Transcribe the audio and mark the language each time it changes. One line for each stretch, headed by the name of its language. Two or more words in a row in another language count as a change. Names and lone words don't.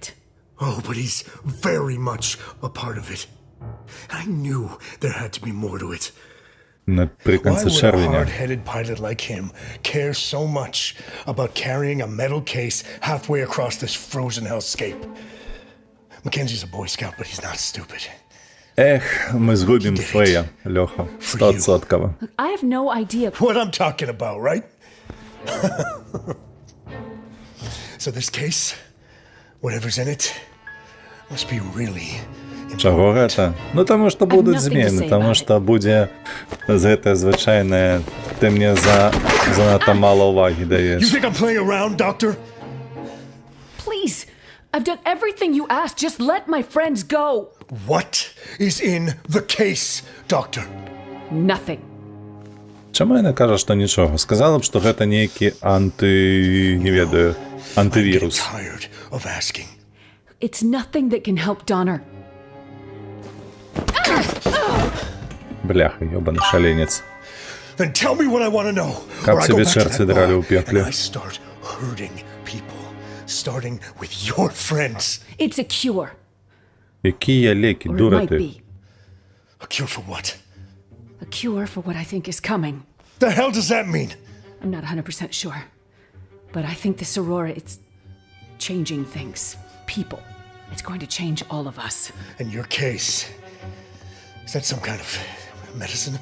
English: Oh, but he's very much a part of it. I knew there had to be more to it. Why
Ukrainian: Наприкінці
English: would a
Ukrainian: червня.
English: hard-headed pilot like him care so much about carrying a metal case halfway across this frozen hellscape? Mackenzie's a Boy Scout, but he's not stupid.
Ukrainian: Ех, ми згубимо Фея, Льоха. 100%.
English: Look, I have no idea. What I'm talking about, right? So this case, whatever's in it, must be really
Ukrainian: Чого
English: important.
Belarusian: гэта? Ну, таму што будуць
English: nothing to
Belarusian: змены,
English: say
Belarusian: таму
English: about
Belarusian: што будзе гэта звычайнае, ты мне занадта мала ўвагі
English: You
Belarusian: даеш.
English: think I'm playing around, Doctor? Please, I've done everything you asked. Just let my friends go. What is in the case, Doctor? Nothing.
Belarusian: Чаму яна кажа, што нічога? Сказала б, што гэта нейкі не ведаю,
English: I'm getting
Belarusian: антывірус.
English: tired of asking. It's nothing that can help Donner.
Belarusian: Бляха, ёбаный шаленец.
English: Then tell me what I want to know.
Russian: Как
English: or I
Russian: тебе
English: go back to
Russian: сердце
English: that
Russian: драли
English: bar
Ukrainian: у пекле.
English: and I start hurting people, starting with your friends. It's a cure.
Ukrainian: Які є лекі,
English: Or it
Russian: дура
English: might
Ukrainian: ти?
English: be. A cure for what? A cure for what I think is coming. The hell does that mean? I'm not 100% sure. But I think this Aurora, it's changing things. People. It's going to change all of us. In your case, is that some kind of medicine?